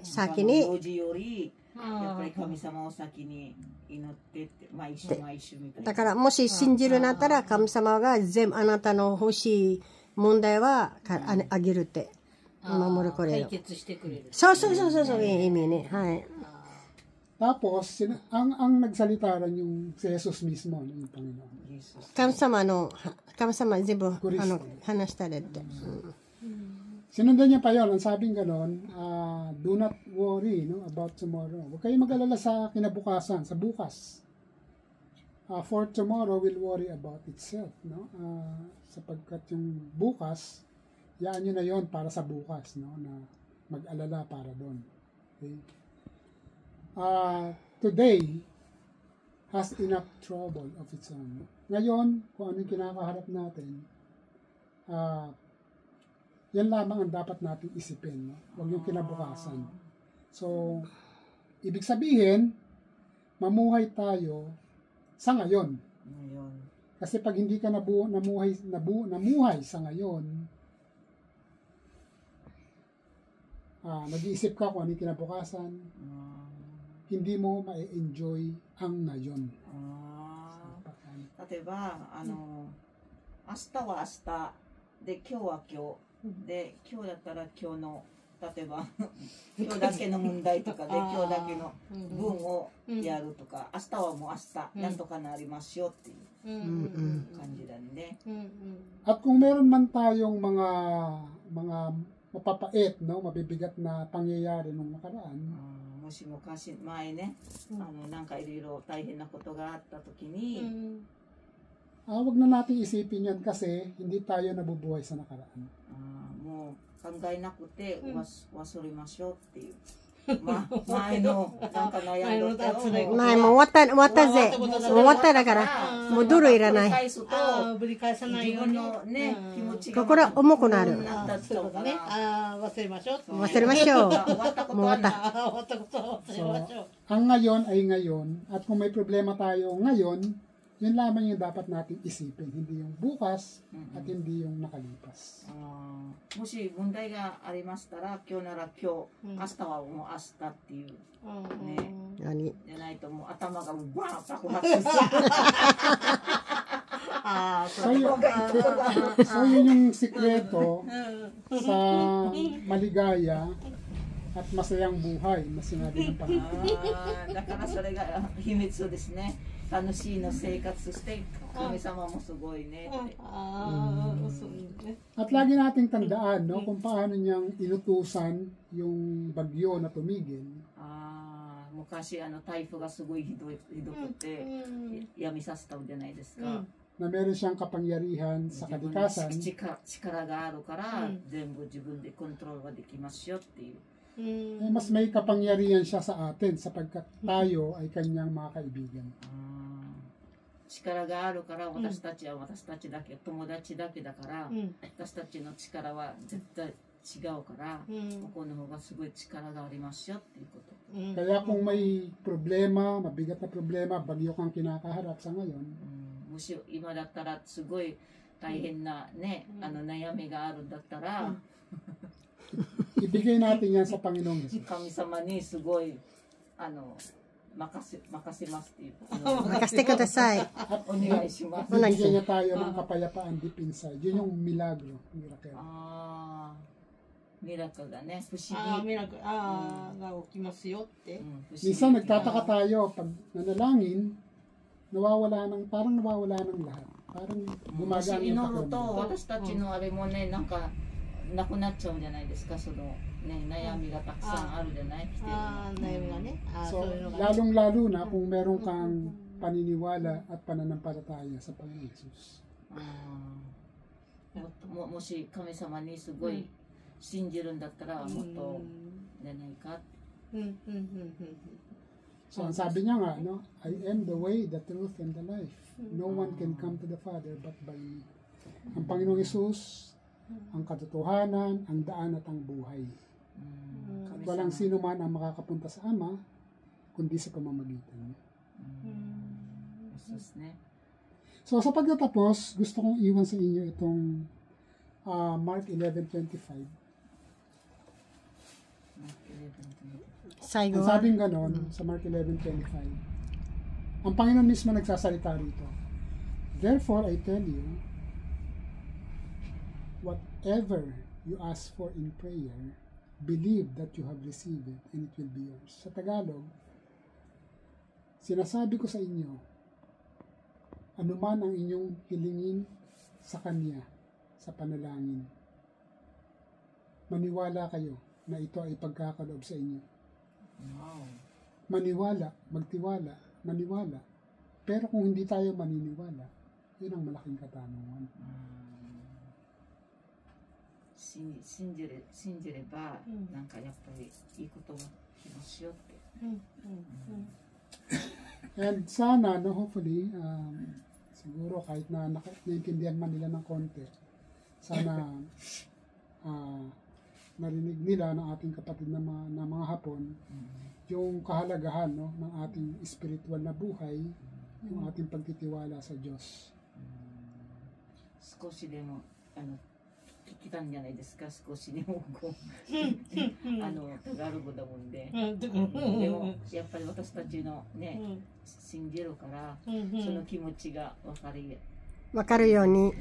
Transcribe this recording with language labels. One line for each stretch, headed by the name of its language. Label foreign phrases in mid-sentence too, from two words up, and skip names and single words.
Japanese: 用事よりやっぱり神様を先に祈ってって、毎週毎週みたいな。だからもし信じるなったら神様が全部あなたの欲しい問題はあげるって守るこれ解よ。決してくれる。そうそうそうそうそういう意味ね。はい。
Filipino: Tapos, ang nagsalita rin yung si Jesus mismo, no, yung Panginoon.
Japanese: 神様全部話したれって。
Filipino: Sinundan niya pa yun, ang sabing ganon,
English: do not worry, no, about tomorrow.
Filipino: Huwag kayong mag-alala sa kinabukasan, sa bukas.
English: For tomorrow will worry about itself, no?
Filipino: Sapagkat yung bukas, yaan nyo na yon para sa bukas, no, na mag-alala para doon. Okay?
English: Today has enough trouble of its own.
Filipino: Ngayon, kung anong kinakaharap natin, yan lamang ang dapat natin isipin, no? Huwag yung kinabukasan. So, ibig sabihin, mamuhay tayo sa ngayon. Kasi pag hindi ka namuhay sa ngayon, nag-iisip ka kung ano yung kinabukasan, hindi mo ma-enjoy ang ngayon.
Japanese: 例えば、明日は明日で、今日は今日で、今日だったら今日の、例えば今日だけの問題とかで、今日だけの分をやるとか、明日はもう明日なんとかなりますよっていう感じだね。
Filipino: At kung meron man tayong mga mapapait, no, mabibigat na pangyayari nung nakaraan,
Japanese: もし昔前ね、なんかいろいろ大変なことがあった時に、
Filipino: wag na natin isipin yan kasi hindi tayo nabubuhay sa nakaraan.
Japanese: もう考えなくて忘れましょうっていう。前のなんか悩んだことを前も終わったぜ。もう終わっただから、もうドルいらない。ぶり返さないように。自分のね、気持ちが心重くなる。そうだね。忘れましょう。忘れましょう。終わったことはない。終わったことを忘れましょう。
Filipino: Ang ngayon ay ngayon, at kung may problema tayo ngayon, yun lamang yung dapat natin isipin, hindi yung bukas at hindi yung nakalipas.
Japanese: もし問題がありましたら、今日なら今日、明日はもう明日っていうね。何？じゃないともう頭がバーン爆発する。
Filipino: So yun yung sikreto sa maligaya at masayang buhay na sinabi ng Panginoon.
Japanese: だからそれが秘密ですね。楽しいの生活して神様もすごいねって。
Filipino: At lagi nating tandaan, no, kung paano niyang inutusan yung bagyo na tumigil.
Japanese: 昔台風がすごいひどくてやみさせたんじゃないですか。
Filipino: Na meron siyang kapangyarihan sa kalikasan.
Japanese: 力があるから全部自分でコントロールができますよっていう。
Filipino: Mas may kapangyarihan siya sa atin sapagkat tayo ay kanyang mga kaibigan.
Japanese: 力があるから私たちは私たちだけ、友達だけだから、私たちの力は絶対違うから、ここの方がすごい力がありますよっていうこと。
Filipino: Kaya kung may problema, mabigat na problema, bagyo kang kinakaharap sa ngayon,
Japanese: もし今だったらすごい大変なね、悩みがあるんだったら、
Filipino: ibigay natin yan sa Panginoong Jesus.
Japanese: 神様にすごい任せますっていう。任せてください。お願いします。
Filipino: Bibigyan niya tayo ng kapayapaan
English: deep inside.
Filipino: Yun yung milagro. Miracle.
Japanese: ミラクルだね。不思議。ミラクルが起きますよって。
Filipino: Minsan nagtataka tayo pag nanalangin, parang nawawala ng lahat. Parang
Japanese: もし
Filipino: gumagaan
Japanese: 祈
Filipino: yung
Japanese: ると
Filipino: pakiramdam.
Japanese: 私たちのあれもね、なんかなくなっちゃうんじゃないですか。そのね、悩みがたくさんあるじゃない。悩みがね。
Filipino: So, lalong-lalo na kung meron kang paniniwala at pananampalataya sa Panginoon Jesus.
Japanese: もし神様にすごい信じるんだったらもっとじゃないか。
Filipino: So, ang sabi niya nga,
English: no, I am the way, the truth, and the life. No one can come to the Father but by me.
Filipino: Ang Panginoong Jesus, ang katotohanan, ang daan at ang buhay. Walang sino man ang makakapunta sa Ama, kundi sa pamamagitan niya. So, sa pagtatapos, gusto kong iwan sa inyo itong Mark 11:25. Saigo. Ang sabing ganon, sa Mark 11:25, ang Panginoon mismo nagsasalita rito.
English: Therefore, I tell you, whatever you ask for in prayer, believe that you have received it and it will be yours.
Filipino: Sa Tagalog, sinasabi ko sa inyo, anuman ang inyong hilingin sa Kanya, sa panalangin, maniwala kayo na ito ay pagkakaloob sa inyo. Wow. Maniwala, magtiwala, maniwala. Pero kung hindi tayo maniniwala, yun ang malaking katanungan.
Japanese: 信じれば、なんかやっぱりいいことが来ますよって。
Filipino: And sana, no, hopefully, siguro kahit na naintindihan man nila ng konti, sana narinig nila ng ating kapatid na mga Hapon, yung kahalagahan, no, ng ating spiritual na buhay, yung ating pagtitiwala sa Diyos.
Japanese: 少しでも聞けたんじゃないですか。少しでもこうタガログだもんで、でもやっぱり私たちのね、信じるから、その気持ちが分かるように。